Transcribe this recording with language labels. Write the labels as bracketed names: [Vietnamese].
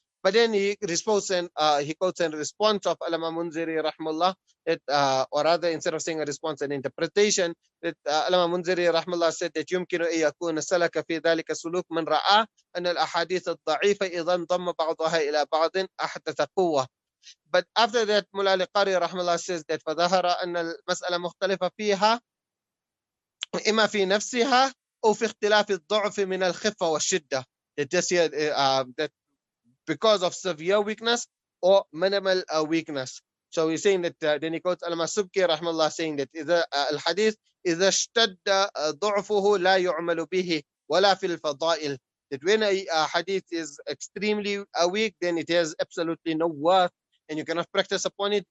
[English] But then he responds and he quotes a response of Allama Munziri rahmallah, that or rather, instead of saying a response, an interpretation, that Allama Munziri rahmallah said that [Arabic] يمكن أن يكون سلك في ذلك سلوك من رأى أن الأحاديث الضعيفة إذا انضم بعضها إلى بعض أحدث قوة. [English] But after that, Mullah al-Qari rahmallah says that [Arabic] فظهر أن المسألة مختلفة فيها إما في نفسها أو في اختلاف الضعف من الخفة والشدة. [English] That because of severe weakness or minimal weakness. So he's saying that then he quotes Al-Masubki rahmallah saying that al-hadith [Arabic] إذا اشتد ضعفه لا يعمل به ولا في الفضائل, [English] that when a hadith is extremely weak, then it has absolutely no worth and you cannot practice upon it.